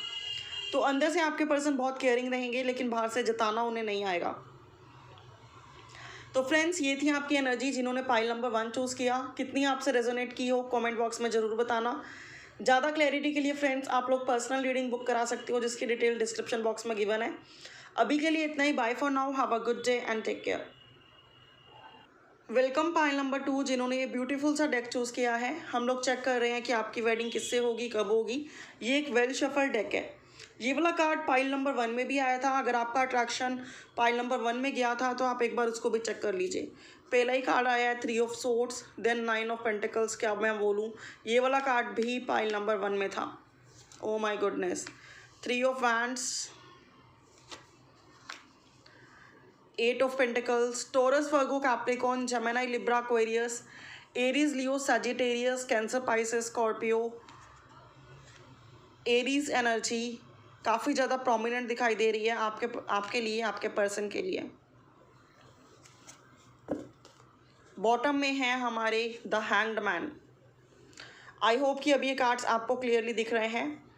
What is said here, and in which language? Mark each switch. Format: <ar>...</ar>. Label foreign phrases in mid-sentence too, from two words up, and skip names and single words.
<hi>तो अंदर से आपके पर्सन बहुत केयरिंग रहेंगे, लेकिन बाहर से जताना उन्हें नहीं आएगा। तो फ्रेंड्स, ये थी आपकी एनर्जी जिन्होंने</hi> <en>pile number 1</en> <hi>चूज़ किया। कितनी आपसे रेजोनेट की हो</hi> <en>comment box</en> <hi>में ज़रूर बताना। ज़्यादा क्लैरिटी के लिए फ्रेंड्स आप लोग</hi> <en>personal reading</en> <hi>बुक करा सकते हो, जिसकी</hi> <en>detail description box</en> <hi>में गिवन है। अभी के लिए इतना ही।</hi> <en>Bye for now, have a good day and take care. welcome pile number 2</en> <hi>जिन्होंने ये ब्यूटीफुल सा डेक चूज़ किया है। हम लोग चेक कर रहे हैं कि आपकी वेडिंग किससे होगी, कब होगी। ये एक</hi> <en>well shuffle deck</en> <hi>है। ये वाला कार्ड</hi> <en>pile number 1</en> <hi>में भी आया था। अगर आपका अट्रैक्शन</hi> <en>pile number 1</en> <hi>में गया था तो आप एक बार उसको भी चेक कर लीजिए। पहला ही कार्ड आया है</hi> <en>3 of Swords, then 9 of Pentacles.</en> <hi>क्या मैं बोलूँ, ये वाला कार्ड भी</hi> <en>pile number 1</en> <hi>में था।</hi> <en>Oh my goodness. 3 of Wands, 8 of Pentacles, Taurus, Virgo, Capricorn, Gemini, Libra, Aquarius, Aries, Leo, Sagittarius, Cancer, Pisces, Scorpio,</en> <hi>एरीज एनर्जी काफ़ी ज़्यादा प्रोमिनेंट दिखाई दे रही है आपके लिए, आपके पर्सन के लिए। बॉटम में है हमारे द हैंग्ड मैन।</hi> <en>I hope</en> <hi>कि अभी ये कार्ड्स आपको क्लियरली दिख रहे हैं।</hi>